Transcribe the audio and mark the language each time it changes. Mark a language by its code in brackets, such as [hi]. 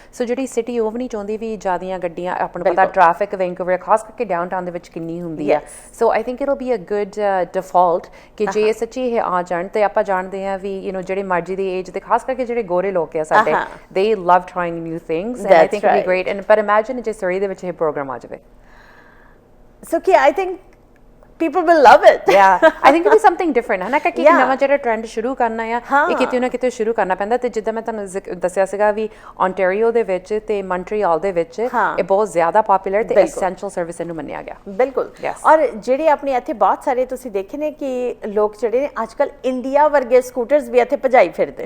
[pa] ਸੋ ਜਿਹੜੀ ਸਿਟੀ ਉਹ ਵੀ ਨਹੀਂ ਚਾਹੁੰਦੀ ਵੀ ਜ਼ਿਆਦੀਆਂ ਗੱਡੀਆਂ, ਆਪਾਂ ਨੂੰ ਪਤਾ ਟ੍ਰੈਫਿਕ ਵੈਂਕੂਵਰ ਖਾਸ ਕਰਕੇ ਡਾਊਨਟਾਊਨ ਦੇ ਵਿੱਚ ਕਿੰਨੀ ਹੁੰਦੀ ਹੈ। ਸੋ [en] I think it will be a good default [pa] ਕਿ ਜੇ ਸੱਚੀ ਇਹ ਆ ਜਾਣ ਤੇ ਆਪਾਂ ਜਾਣਦੇ ਹਾਂ ਵੀ ਜਿਹੜੇ ਮਰਜ਼ੀ ਦੀ ਏਜ ਦੇ, ਖਾਸ ਕਰਕੇ ਜਿਹੜੇ ਗੋਰੇ ਲੋਕ ਆ ਸਾਡੇ, [en] they love trying new things and I think it'll be great। [pa] ਪਰ ਇਮੈਜਿਨ ਜੇ ਸਰੀ ਦੇ ਵਿੱਚ ਇਹ ਪ੍ਰੋਗਰਾਮ ਆ ਜਾਵੇ। [en] So I think people will love it. Yeah, I think it'll be something different। [pa] ਹਨਾ ਕਿ ਨਵਾਂ ਜਿਹੜਾ ਟ੍ਰੈਂਡ ਸ਼ੁਰੂ ਕਰਨਾ ਆ, ਇਹ ਕਿਤੇ ਨਾ ਕਿਤੇ ਸ਼ੁਰੂ ਕਰਨਾ ਪੈਂਦਾ। ਤੇ ਜਿੱਦਾਂ ਮੈਂ ਤੁਹਾਨੂੰ ਦੱਸਿਆ ਸੀਗਾ ਵੀ ਓਨਟਾਰੀਓ ਦੇ ਵਿੱਚ ਤੇ ਮੌਂਟਰੀਅਲ ਦੇ ਵਿੱਚ ਇਹ ਬਹੁਤ ਜ਼ਿਆਦਾ ਪਪੂਲਰ ਤੇ ਐਸੈਂਸ਼ੀਅਲ ਸਰਵਿਸ ਇਹਨੂੰ ਮੰਨਿਆ ਗਿਆ। ਬਿਲਕੁਲ। ਔਰ ਜਿਹੜੇ ਆਪਣੇ ਇੱਥੇ ਬਹੁਤ ਸਾਰੇ ਤੁਸੀਂ ਦੇਖੇ ਨੇ ਕਿ ਲੋਕ ਜਿਹੜੇ ਨੇ ਅੱਜ ਕੱਲ ਇੰਡੀਆ ਵਰਗੇ ਸਕੂਟਰਸ ਵੀ ਇੱਥੇ ਭਜਾਈ ਫਿਰਦੇ।